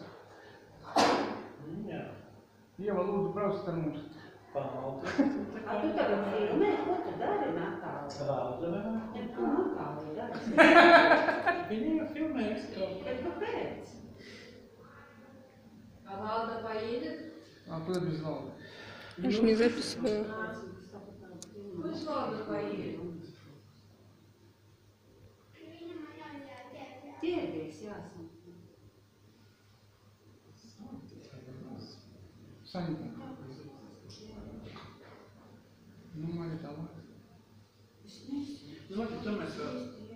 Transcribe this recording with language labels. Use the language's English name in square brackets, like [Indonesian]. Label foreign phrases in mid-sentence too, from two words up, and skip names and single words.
[Latvian] Jā. Ieva, lūdzu, brauciet ar mums. Paldies. A tu tagad filmē, ko tu dari, Natāli? Valda vēl? Ko Natāli dari? Viņa jau filmējas kaut ko. Bet kāpēc? [Russian] А Valda поедет? А куда без Валды? Я ж не записываю. Пусть Valda поедет. Ķērbies jāsam. Санька. Ну, Мария, давай. [Latvian] Nu, labi, to mēs vēl